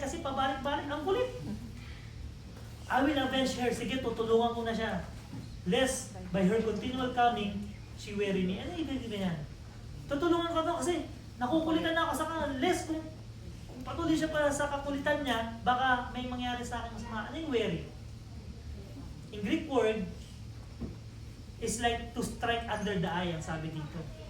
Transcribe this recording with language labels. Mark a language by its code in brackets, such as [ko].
[tl] Kasi pabalik-balik, ang kulit. [en] I will avenge her. [tl] Sige, tutulungan ko na siya. [en] Lest by her continual coming, she weary me. [tl] Ano ibig yan? Tutulungan ko to kasi nakukulitan na ako sa kanya. Lest kung patuloy siya pa sa kakulitan niya, baka may mangyari sa akin masama. Ano yung weary? [en] In Greek word, is like to strike under the eye, [tl] ang sabi dito.